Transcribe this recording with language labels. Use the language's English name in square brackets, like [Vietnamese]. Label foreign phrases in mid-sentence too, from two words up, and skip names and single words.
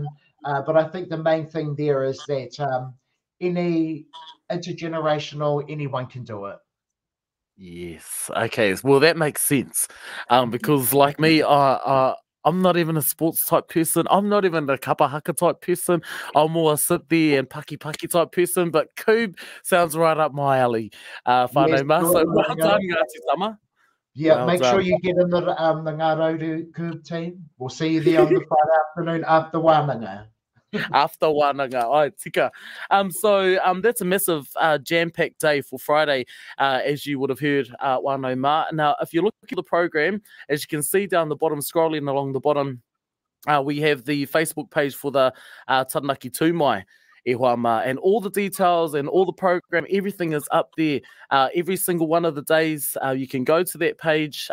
[English] But I think the main thing there is that any intergenerational, anyone can do it. Yes. Okay. Well, that makes sense. Because like me, I'm not even a sports type person. I'm not even a kapahaka type person. I'm more a sit there and paki type person. But Coob sounds right up my alley. [Māori] Whānau mā. [English] So well done, Ngāti Tama. Yeah, well make sure you get in the Ngā Raudu Coob team. We'll see you there on the Friday afternoon after wānanga. [Māori] After wānanga, ai tika. [English] So that's a massive jam-packed day for Friday, as you would have heard, [Māori] wānau mā. [English] Now, if you look at the program, as you can see down the bottom, scrolling along the bottom, we have the Facebook page for the Taranaki Tū Mai. And all the details and all the program, everything is up there. Every single one of the days, you can go to that page.